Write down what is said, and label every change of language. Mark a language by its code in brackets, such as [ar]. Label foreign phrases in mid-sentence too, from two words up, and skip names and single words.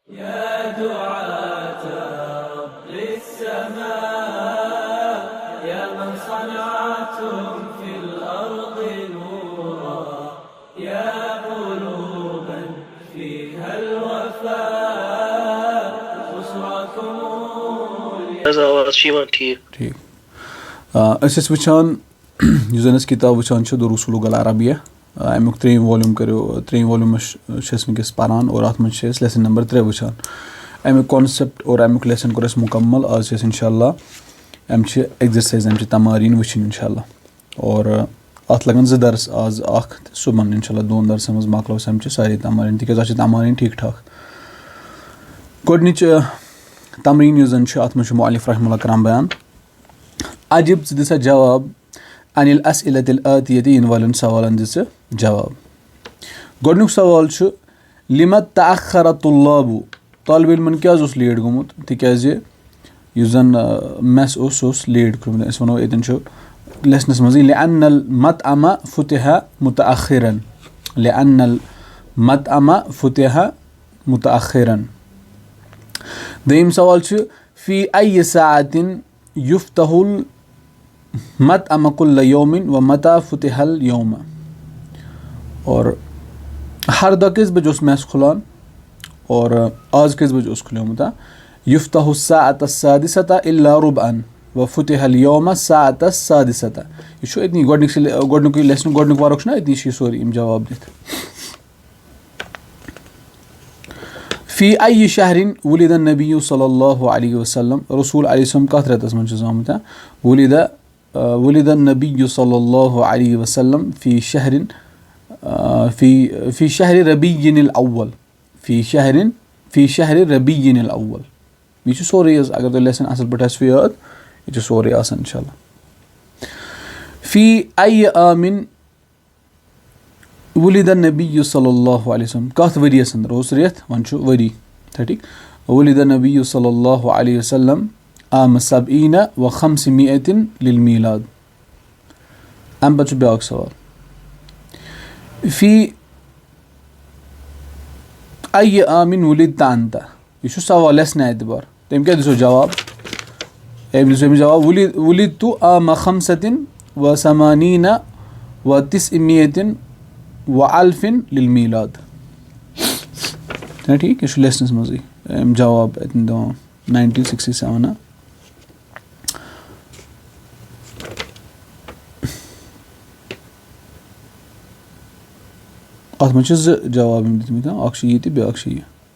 [ar] يا دعاة رب السماء يا من صنعتم في الأرض نورا يا قلوبا فيها الوفاء بشراكم [ks] ٹھیک أسۍ ٲسۍ وٕچھان یُس زَن أسۍ کِتاب وٕچھان چھِ [ar] دروس الوغ العربیہ [ks] اَمیُک 3 ولیوٗم کٔرِو 3 ولیوٗم چھِ أسۍ وٕنکٮ۪س پَران اور اَتھ منٛز چھِ أسۍ [en] lesson number [ks] 3 وٕچھان اَمیُک کانسیپٹ اور اَمیُک لیسن کوٚر اَسہِ مُکمل آز چھِ أسۍ [ar] اِنشاء اللہ [ks] اَمہِ چھِ ایٚگزرسایز اَمہِ چھِ تماریٖن وٕچھِنۍ [ar] اِنشاء اللہ [ks] اور اَتھ لگن 2 درس آز اکھ تہٕ صُبحن [ar] اِنشاء اللہ [ks] 2 درسن منٛز مۄکلاو أسۍ اَمچہِ سارے تماریٖن تِکیازِ اَتھ چھِ تماریٖن ٹھیٖک ٹھاک گۄڈنِچ تمریٖن یُس زن چھِ اَتھ منٛز چھُ مؤلف [ar] رحمہ اللہ [ks] کران بیان عجب ژٕ دِ سا جواب [ar] عن الاسئلة الآتية [ks] یِنہٕ والٮ۪ن سوالن دِ ژٕ جواب گۄڈنیُک سوال چھُ [ar] لِمَ تأخر الطلاب [ks] طالبہِ علمن کیازِ اوس لیٹ گوٚمُت تِکیازِ یُس زن میس اوس سُہ اوس لیٹ کوٚرمُت أسۍ وَنو ییٚتٮ۪ن چھُ لیسنس منٛزٕے [ar] لأن المطعم فتح متأخرا لأن المطعم فتح متأخرا [ks] دوٚیِم سوال چھُ [ar] فی أي ساعة يفتح المطعم كل يوم ومتى فتح اليوم [ks] اور ہر دۄہ کٔژِ بجہِ اوس میس کھُلان اور آز کٔژِ بجہِ اوس کھُلیومُت [ar] يفتح الساعة السادسة إلا ربعا وفتح اليوم الساعة السادسة [ks] یہِ چھُ أتنی گۄڈنیُکُے لیسن گۄڈنیُک ورق چھُنہ أتنی چھِ یہِ سورُے یِم جواب دِتھ [ar] فی أي شهر ولد النبی صلی اللہ علیہ وسلم رسول علیہ وسلم [ks] کتھ رٮ۪تس منٛز چھُ زامُت [ar] ولد النبی صلی اللہ علیہ وسلم فی شہر [ks] ربیع الاول [ar] فی شہر ربیع الاول [ks] یہِ چھُ سورُے حظ اگر تۄہہِ لیسن اصل پٲٹھۍ آسِوٕ یاد یہِ چھُ سورُے آسان [ar] انشاء اللہ فی أي عام ولد النبی صلی اللہ علیہ وسلم [ks] کتھ ؤریس انٛدر اوس رٮ۪تھ وۄنۍ چھُ ؤری ٹھیٖک [ar] ولد النبی صلی اللہ علیہ وسلم عام 70 و500 للمیلاد [ks] امہِ پتہٕ چھُ بیٛاکھ سوال [ar] فی أي عام ولدت انت [ks] یہِ چھُ سوال لیسنہِ اعتبار تٔمۍ کیاہ دِژو جواب أمۍ دِژو أمِس جواب [ar] ولدت عام 85 و900 و1000 للمیلاد [ks] ٹھیٖک یہِ چھُ لیسنس منٛزٕے أمۍ جواب اَتٮ۪ن دِوان 1967 اَتھ منٛز چھِ 2 جواب یِم دِتمٕتۍ اکھ چھُ یہِ تہٕ بیٛاکھ چھُ یہِ